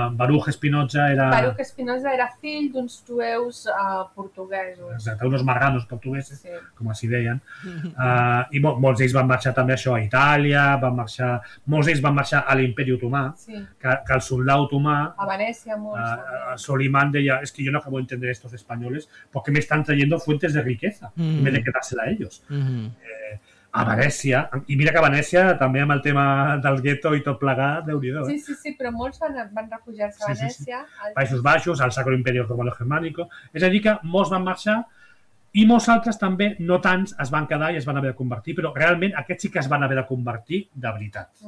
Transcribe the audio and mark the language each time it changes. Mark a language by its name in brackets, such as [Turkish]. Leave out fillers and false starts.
[Catalan] Baruch Espinosa era fill d'uns jueus portuguesos. Exacte, uns marranos portuguesos, sí, com els hi deien. I molts d'ells van marxar també això a Itàlia, molts d'ells van marxar a l'Imperi Otomà, que el soldat otomà a Venècia, molts, [Spanish] Solimán deia, es que yo no acabo de entender estos españoles porque me están trayendo fuentes de riqueza en vez de quedársela a ellos. [Catalan] A Venècia, i mira que a Venècia també amb el tema del gueto i tot plegat, déu-n'hi-do. Sí, sí, sí, però molts van refugiar-se a Venècia, sí, sí, sí. Països Baixos, al Sacro Imperio Romano Germánico, és a dir que molts van marxar i molts altres també, no tants, es van quedar i es van haver de convertir, però realment aquests sí que es van haver de convertir de veritat.